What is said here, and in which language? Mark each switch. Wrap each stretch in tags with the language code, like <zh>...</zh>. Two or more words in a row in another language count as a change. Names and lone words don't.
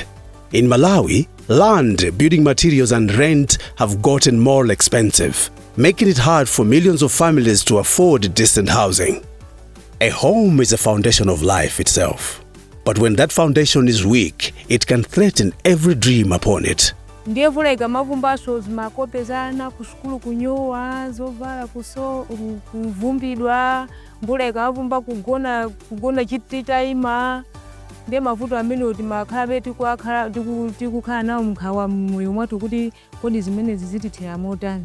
<en>In Malawi, land, building materials, and rent have gotten more expensive, making it hard for millions of families to afford decent housing. A home is a foundation of life itself. But when that foundation is weak, it can threaten every dream upon it.</en> <ny>Ndiye vula ikamavumbaso zimakopezana kusukulu kunyowa zovala kuvumbidwa mbula ikamavumba kugona chititaima ndiye mavuto amene kuti makhala tikukhala nawo mkhawa moyo mwathu kuti kodi zimene zizitithera motani.</ny>